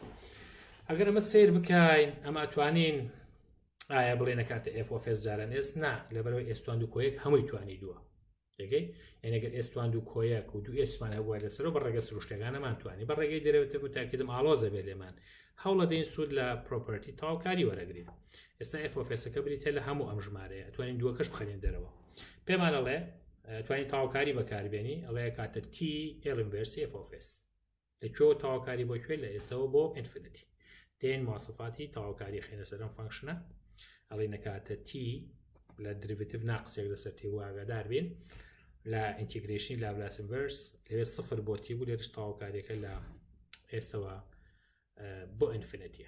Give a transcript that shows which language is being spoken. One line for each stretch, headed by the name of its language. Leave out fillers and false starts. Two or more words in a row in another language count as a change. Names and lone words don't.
Central Kurdish: ئەگەر ئەمە سیر بکەین ئەمە ئەتوانین ئایا بڵێنە کاتە
English: f of s
Central Kurdish: جاران s نا لەبەرەوەی s توان 2 کۆیەک هەمووی توانی دووە، دەگەی ئەگەر s توان 2 کۆیەک و 2 s مان هەبووە لەسەرەوە بە ڕێگە سروشتەکانەمان توانی بە ڕێگەی دەرەوەتە بۆ تاکیدم ئالۆزە بێ لێمان هەوڵە دەین سوود لە پرۆپەرتی تەواوکاری وەرەگرین. ئێستا
English: f of s-
Central Kurdish: ەکە بریتە لە هەموو ئەم ژمارەیە، ئەتوانین دووەکەش بخەنین دەرەوە، پێمان ئەڵێ توانین تەواوکاری بەکاربێنی، ئەڵێ کاتە
English: t l inverse f of s
Central Kurdish: لەکوێ تەواوکاری بۆ کوێ لە ئێسەوە بۆ ئینفینیتی دێن مواصفاتی تەواوکاری خێنە سەر ئەم فەنکشنە، ئەڵێ نەکاتە t لە دریڤێتیڤ ناقسێک لەسەر t واگادار بین لە ئینتیگرێشنی لاپلاس ئینڤەرس لەوێ سفر بۆ t بوو لێرش تەواوکاریەکە لە ئێسەوە بۆ ئینفینیتیە.